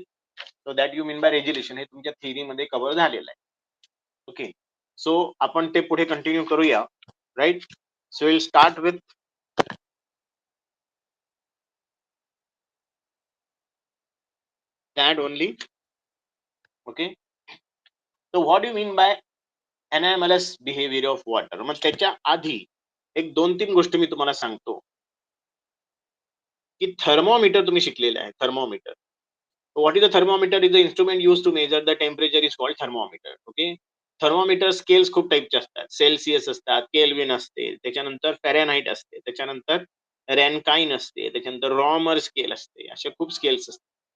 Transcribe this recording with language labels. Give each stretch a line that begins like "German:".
English: so that you mean by regulation
Marathi: हे तुमच्या थिअरीमध्ये cover झालेलं आहे. ओके. सो आपण ते पुढे कंटिन्यू करूया. Right.
English: So will start with that only. Okay. So what do you mean by anomalous behavior of water?
Marathi: मग त्याच्या आधी एक 2-3 गोष्टी मी तुम्हाला सांगतो की थर्मोमीटर तुम्ही शिकलेले आहे.
English: Thermometer. What is the thermometer? Is the instrument use to measure the temperature is called thermometer. Okay.
Marathi: Thermometer scales खूप टाईपचे असतात. सेल्सिअस असतात, केल्विन असते, त्याच्यानंतर फॅरेनहाइट असते, त्याच्यानंतर रॅनकाइन असते, त्याच्यानंतर रॉमर स्केल असते. असे खूप स्केल्स असतात.